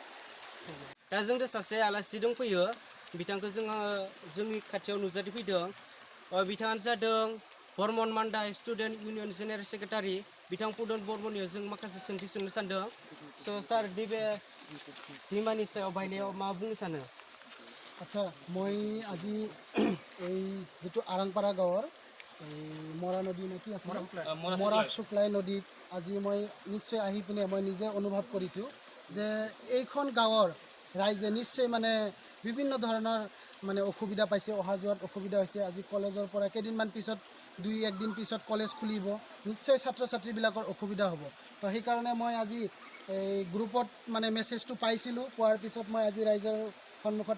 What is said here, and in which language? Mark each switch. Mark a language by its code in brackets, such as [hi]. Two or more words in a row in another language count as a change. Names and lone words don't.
[brx] दा जोंनो सासे आलासि दंफैयो बिथांखौ जोंनि खाथियाव नुजाथि फैदों बिथाङानो जादों बर्मन मान्डाइ स्टुडेन्ट इउनियन [en] general secretary [brx] बिथां पदन बर्मननियाव जों माखासे सोंथि सोंनो सानदों सार नैबे दैमानि सायाव बायनायाव मा बुंनो सानो [as] আচ্ছা মই আজি এই যেটো আৰাংপাৰা গাঁৱৰ এই মৰা নদী নেকি আছে মৰা শুক্লাই নদীত আজি মই নিশ্চয় আহি পিনে মই নিজে অনুভৱ কৰিছোঁ যে এইখন গাঁৱৰ ৰাইজে নিশ্চয় মানে বিভিন্ন ধৰণৰ মানে অসুবিধা পাইছে অহা যোৱাত অসুবিধা হৈছে আজি কলেজৰ পৰা কেইদিনমান পিছত 2-1 দিন পিছত কলেজ খুলিব নিশ্চয় ছাত্ৰ ছাত্ৰীবিলাকৰ অসুবিধা হ'ব তো সেইকাৰণে মই আজি এই গ্ৰুপত মানে মেছেজটো পাইছিলোঁ পোৱাৰ পিছত মই আজি ৰাইজৰ সন্মুখত